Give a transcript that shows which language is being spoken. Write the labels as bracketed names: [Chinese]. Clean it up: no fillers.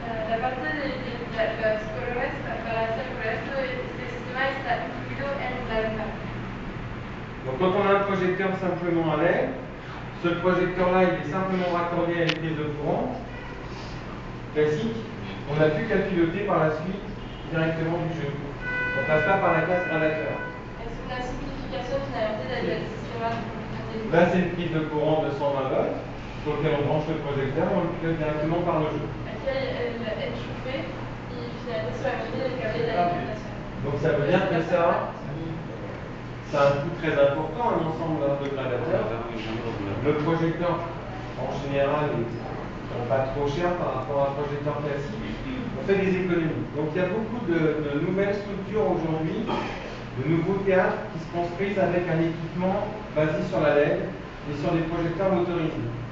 [Spanish] La parte de los colores, para hacer esto, este sistema está incluido en la lámpara. [French] Donc quand on a un projecteur simplement à LED, ce projecteur-là il est simplement raccordé à une prise de courant classique. On n'a plus qu'à piloter par la suite directement du jeu. On ne passe pas par la case gradateur. [Spanish] Es una simplificación finalmente del sistema. [French] Là c'est une prise de courant de 120 volts sur lequel on branche le projecteur et on le pilote directement par le jeu. [Spanish] Aquí hay el enchufe y finalmente solamente el cable de alimentación. [French] Donc ça veut dire que ça a un coût très important, un ensemble de gradateurs. Le projecteur en général est pas trop cher par rapport à un projecteur classique. On fait des économies. Donc il y a beaucoup de nouvelles structures aujourd'hui, de nouveaux théâtres qui se construisent avec un équipement basé sur la LED et sur des projecteurs motorisés.